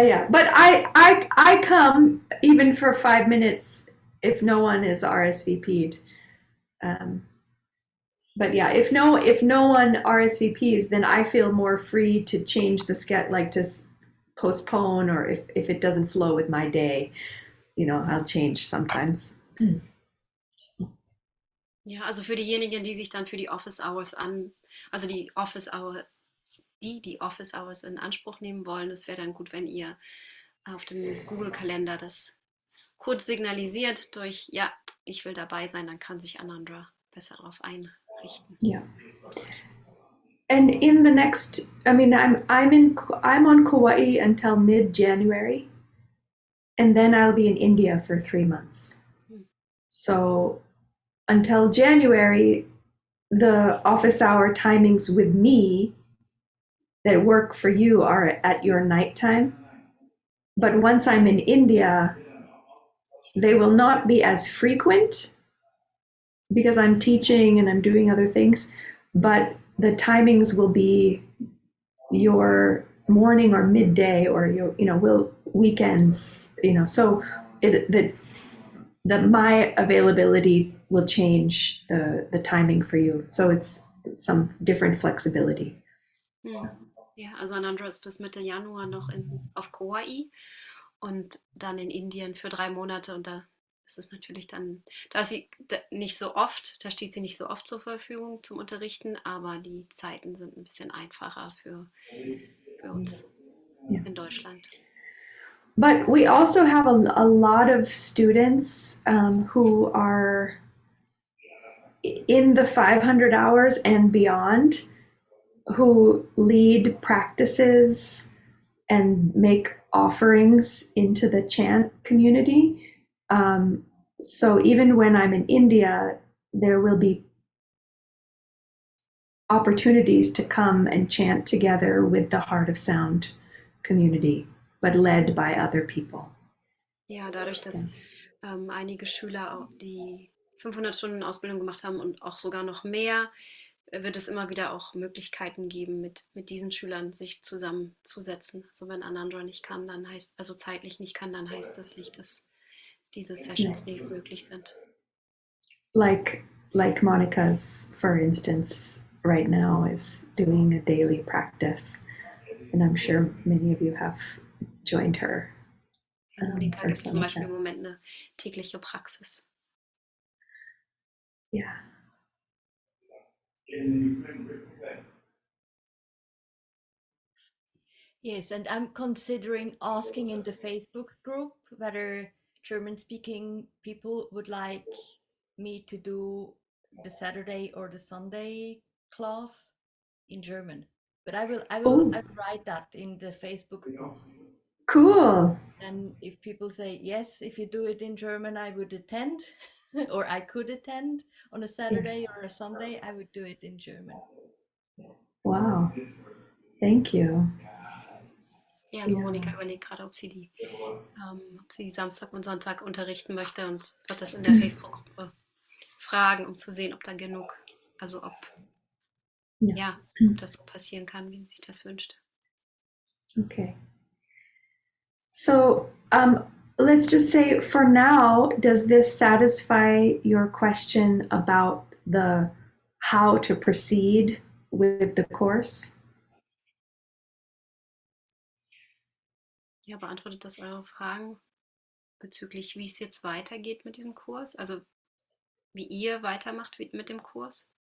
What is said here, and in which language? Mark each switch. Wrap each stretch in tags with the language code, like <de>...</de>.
<en>But I come even for 5 minutes if no one is RSVP'd. But yeah, if no one RSVPs, then I feel more free to change the schedule, like to postpone, or if it doesn't flow with my day, you know, I'll change sometimes.</en> <de>Ja, also für diejenigen, die sich dann für die Office Hours also die Office Hours in Anspruch nehmen wollen, es wäre dann gut, wenn ihr auf dem Google-Kalender das kurz signalisiert durch, ja, ich will dabei sein, dann kann sich Anandra besser darauf einrichten.</de> <en>Yeah. And in the next, I mean, I'm on Kauai until mid-January, and then I'll be in India for 3 months. So until January, the office hour timings with me that work for you are at your nighttime. But once I'm in India, they will not be as frequent because I'm teaching and I'm doing other things, but the timings will be your morning or midday, or your, you know, will weekends, you know, so my availability will change the timing for you. So it's some different flexibility.</en> <de>Ja, also Anandra ist bis Mitte Januar noch auf Kauai und dann in Indien für 3 Monate, und da ist es natürlich dann, da ist sie nicht so oft, da steht sie nicht so oft zur Verfügung zum Unterrichten, aber die Zeiten sind ein bisschen einfacher für uns in Deutschland.</de> <en>But we also have a lot of students who are in the 500 hours and beyond, who lead practices and make offerings into the chant community. So even when I'm in India, there will be opportunities to come and chant together with the Heart of Sound community, but led by other people.</en> <de>Ja, dadurch, dass einige Schüler, die 500 Stunden Ausbildung gemacht haben und auch sogar noch mehr, wird es immer wieder auch Möglichkeiten geben, mit diesen Schülern sich zusammenzusetzen. Also wenn Anandra nicht kann, dann also zeitlich nicht kann, dann heißt das nicht, dass diese Sessions nicht möglich sind.</de> <en>Like Monika's, for instance, right now is doing a daily practice, and I'm sure many of you have joined her.</en> <de>Monika gibt zum Beispiel im Moment eine tägliche Praxis.</de> <en>Yeah. Yes, and I'm considering asking in the Facebook group whether German-speaking people would like me to do the Saturday or the Sunday class in German. But I will write that in the Facebook group. Cool. And if people say yes, if you do it in German, I would attend. or I could attend on a Saturday or a Sunday, I would do it in German. Wow. Thank you.</en> <de>Ja, also Ja. Monika überlegt gerade, ob sie Samstag und Sonntag unterrichten möchte und wird das in der Facebook-Gruppe fragen, um zu sehen, ob da genug, also ob das so passieren kann, wie sie sich das wünscht.</de> <en>Okay. So let's just say for now, does this satisfy your question about the how to proceed with the course?</en> <de>Ja, beantwortet das eure Fragen bezüglich, wie es jetzt weitergeht mit diesem Kurs? Also wie ihr weitermacht mit dem Kurs?</de>